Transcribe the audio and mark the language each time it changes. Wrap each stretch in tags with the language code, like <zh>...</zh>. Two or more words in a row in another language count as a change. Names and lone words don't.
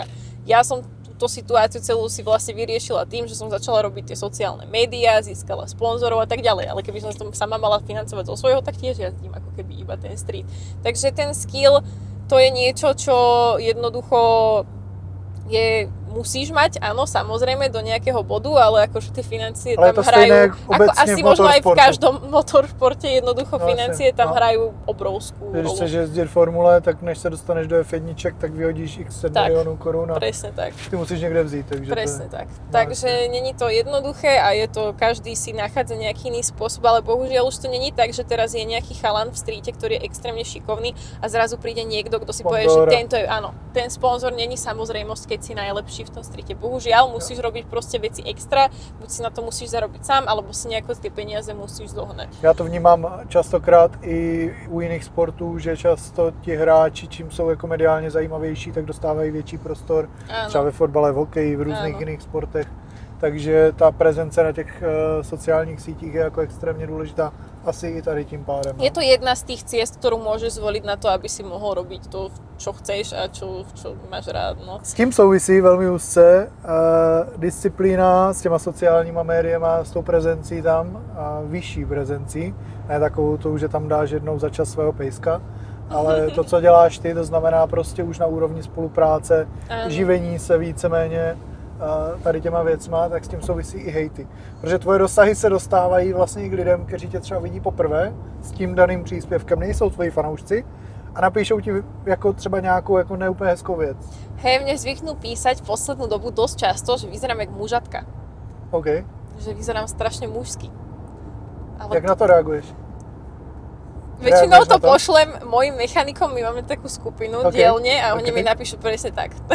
<sk>Ja som túto situáciu celú si vlastne vyriešila tým, že som začala robiť tie sociálne médiá, získala sponzorov a tak ďalej, ale keby som to sama mala financovať zo svojho, tak tiež jazdím ako keby iba ten street. Takže ten skill, to je niečo, čo jednoducho musíš mať, áno, samozrejme do nejakého bodu, ale akože tie financie Ale je tam</sk> <cs>to stejné</cs> <sk>hrajú,</sk> <cs>jak</cs> <sk>ako</sk> <cs>obecne</cs> <sk>asi</sk> <cs>v</cs> <sk>možno aj v</sk> <cs>motorsportu.</cs> <sk>každom motoršporte jednoducho No, financie</sk> <cs>jasne, tam no.</cs> <sk>hrajú obrovskú</sk> <cs>Když</cs> <sk>rolu.</sk> <cs>chceš jezdit formule, tak než se dostaneš do F1, tak vyhodíš x Tak, milionů korun a</cs> <sk>Presne tak.</sk> <cs>ty musíš někde vzít. Takže</cs> <sk>Presne</sk> <cs>to je...</cs> <sk>tak.</sk> <cs>Takže není to jednoduché a je to,</cs> <sk>každý si nachádza nejaký iný spôsob, ale bohužiaľ už to není tak, že teraz je nejaký chalan v streete, ktorý je extrémne šikovný a zrazu príde niekto, kto si povie, že Sponzor. tento je, áno, ten sponzor není samozrejmosť, keď si najlepší v tom streete. Bohužiaľ musíš robiť proste veci extra, buď si na to musíš zarobiť sám, alebo si nejako tie peniaze musíš zohnať.</sk> <cs>Já to vnímám častokrát i u jiných sportů, že často ti hráči, čím jsou jako mediálně zajímavější, tak dostávají větší prostor.</cs> <sk>Áno.</sk> <cs>Třeba ve fotbale, v hokeji, v různých</cs> <sk>Áno.</sk> <cs>jiných sportech. Takže ta prezence na těch sociálních sítích je jako extrémně důležitá. Asi i tady tím pádem.</cs> <sk>Je to jedna z tých ciest, ktorú môžeš zvoliť na to, aby si mohol robiť to, čo chceš a čo máš rád. No.</sk> <cs>S tím souvisí velmi úzce disciplína s těma sociálníma médiama, s tou prezencí tam, vyšší prezencí, ne takovou to, že tam dáš jednou za čas svého pejska, ale to, co děláš ty, to znamená prostě už na úrovni spolupráce, Ano. živení se víceméně tady těma věcma, tak s tím souvisí i hejty. Protože tvoje dosahy se dostávají vlastně i k lidem, kteří tě třeba vidí poprvé s tím daným příspěvkem, nejsou tvoji fanoušci a napíšou ti jako třeba nějakou jako neúplně hezkou věc.</cs> <sk>Hej, mne zvyknú písať poslednú dobu dosť často, že vyzerám jak mužatka.</sk> <cs>OK.</cs> <sk>Že vyzerám strašne mužsky. Ale</sk> <cs>Jak na to reaguješ?</cs> <sk>väčšinou</sk> <cs>reaguješ na to to?</cs> <sk>pošlem mojim mechanikom, my máme takú skupinu</sk> <cs>Ok,</cs> <sk>dielne a oni</sk> <cs>ok.</cs> <sk>mi napíšu presne tak.</sk>